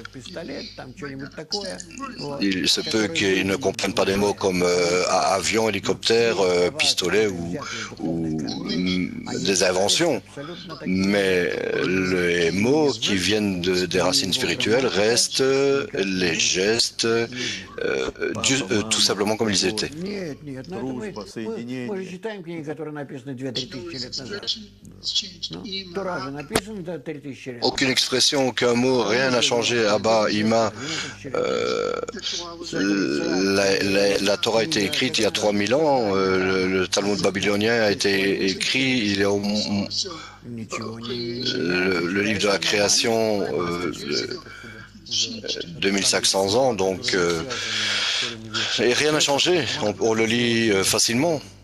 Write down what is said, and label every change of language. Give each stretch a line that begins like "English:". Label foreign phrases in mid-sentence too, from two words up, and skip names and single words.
French: Il se peut qu'ils ne comprennent pas des mots comme avion, hélicoptère, pistolet ou des inventions. Mais les mots qui viennent des racines spirituelles restent les gestes, tout simplement comme ils étaient.
Russian: Дружба, соединение. Мы же читаем книги, которые написаны 2-3 тысячи лет назад. Тора же написана 3000 лет.
French: Aucune expression, aucun mot, rien n'a changé.
Hebrew: Abba, Ima,
French: la Torah a été écrite il y a 3000 ans, le Talmud babylonien a été écrit, il est le livre de la création, 2500 ans, donc et rien n'a changé, on le lit facilement.